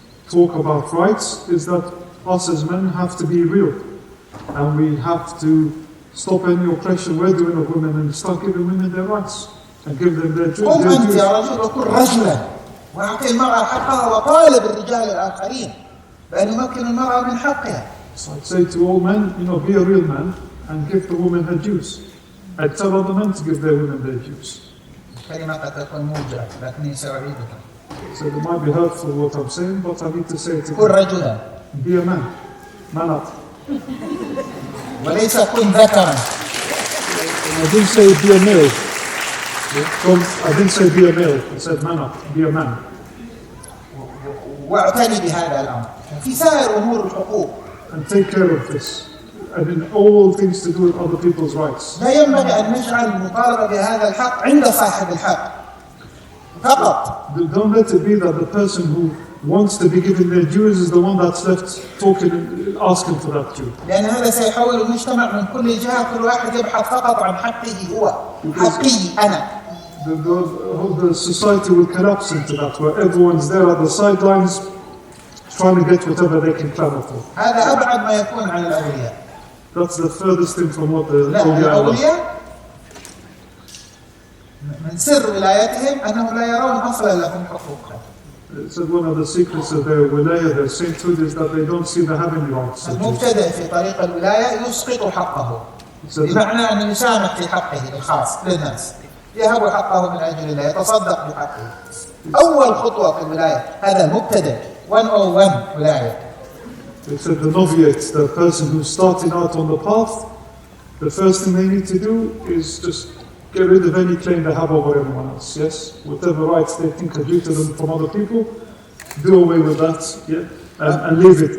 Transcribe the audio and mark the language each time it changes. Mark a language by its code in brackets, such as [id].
[en] talk about rights is that us as men have to be real. And we have to stop any oppression we're doing of women and start giving women their rights and give them their dues. [ar] قم أنت يا رجل وكن رجلا وأعطي المرأة حقها وطالب الرجال الآخرين بأن يمكن المرأة من حقها. [en] So I'd say to all men, be a real man and give the woman her dues. I'd tell other men to give their women their dues. [ar] الكلمة قد تكون موجعة لكني سأعيدها. [en] So it might be hurtful what I'm saying, but I need to say it [ar] كن [en] again. [ar] رجلا. [en] Be a man. Man up. [ar] وليس كن ذكرا. [en] I didn't say be a male. I didn't say be a male. I said man up. Be a man. [ar] واعتني بهذا الأمر. في سائر أمور الحقوق. [en] And take care of this. And in all things to do with other people's rights. [ar] لا ينبغي أن نجعل المطالبة بهذا الحق عند صاحب الحق فقط. [en] Don't let it be that the person who wants to be given their dues is the one that's left talking and asking for that due. [ar] لأن هذا سيحول المجتمع من كل جهة كل واحد يبحث فقط عن حقه هو حقي أنا. [en] The society will collapse into that, where everyone's there at the sidelines trying to get whatever they can clamor for. [ar] هذا أبعد ما يكون عن الأولياء. [en] That's the furthest thing from what the [ar] الأولياء من سر ولايتهم أنهم لا يرون أصلا لهم حقوقهم. [en] So one of the secrets of their wilaya, their sainthood, is that they don't see they have any rights. [ar] المبتدئ في طريق الولاية يسقط حقه. بمعنى أن يسامح في حقه الخاص للناس. يهب حقه من أجل الله يتصدق بحقه. أول خطوة في الولاية هذا المبتدئ 101 ولاية. [en] They said the novitiate, the person who's starting out on the path, the first thing they need to do is just get rid of any claim they have over everyone else. Yes, whatever rights they think are due to them from other people, do away with that, yeah, and leave it.